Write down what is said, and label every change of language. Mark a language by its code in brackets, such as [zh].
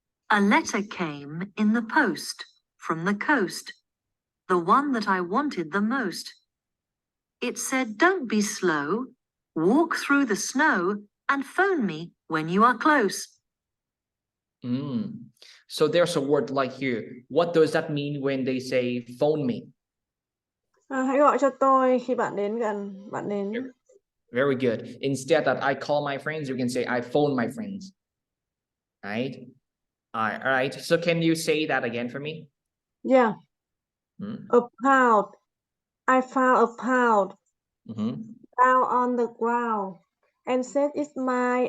[en] A letter came in the post from the coast, the one that I wanted the most. It said, "Don't be slow, walk through the snow and phone me when you are close." So there's a word like here. What does that mean when they say phone me? [vi] Hãy gọi cho tôi khi bạn đến gần, bạn đến. [en] Very good. Instead that I call my friends, you can say I phone my friends. Right? All right. So can you say that again for me? Yeah. A pound. I found a pound down on the ground and said, "It's mine.